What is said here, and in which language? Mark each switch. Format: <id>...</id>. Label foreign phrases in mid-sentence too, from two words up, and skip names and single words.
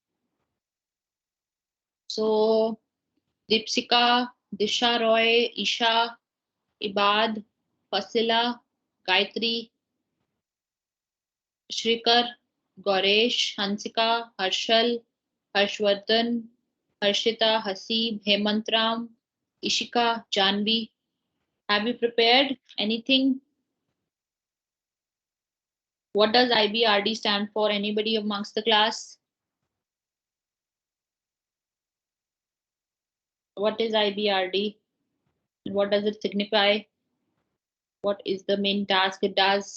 <en>So Dipsika, Disha Roy, Isha, Ibad, Fasila, Gayatri, Shrikar, Goresh, Hansika, Harshal, Harshvardhan, Harshita, Hasib, Hemantram, Ishika, Janvi. Have you prepared anything? What does IBRD stand for? Anybody amongst the class? What is IBRD? And what does it signify? What is the main task it does?</en>